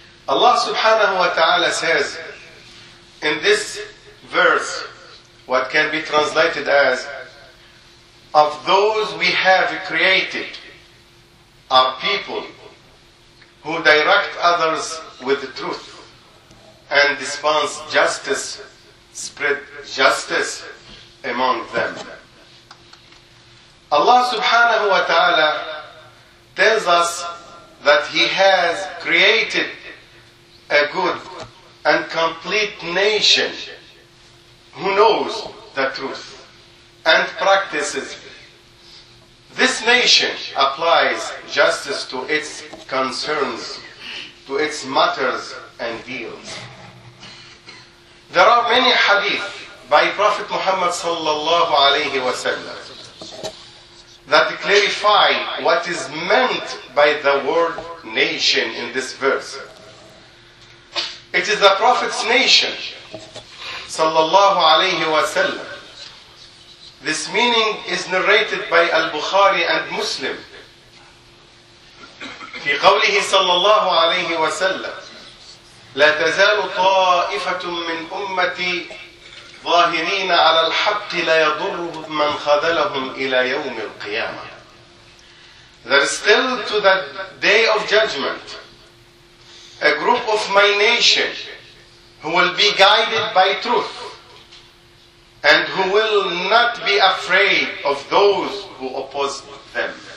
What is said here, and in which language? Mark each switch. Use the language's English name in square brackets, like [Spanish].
[English] الله سبحانه وتعالى says in this verse what can be translated as of those we have created are people who direct others with the truth and dispense justice, spread justice among them. Allah subhanahu wa ta'ala tells us that He has created a good and complete nation who knows the truth and practices. This this nation applies justice to its concerns, to its matters and deals. There are many hadith by Prophet Muhammad sallallahu alayhi wa sallam that clarify what is meant by the word nation in this verse. It is the Prophet's nation, sallallahu alayhi wa sallam. This meaning is narrated by Al-Bukhari and Muslim. [Arabic] في قوله صلى الله عليه وسلم لا تزال طائفة من أمتي ظاهرين على الحق لا يضر من خذلهم إلى يوم القيامة. [English] There is still to the day of judgment a group of my nation who will be guided by truth and who will not be afraid of those who oppose them.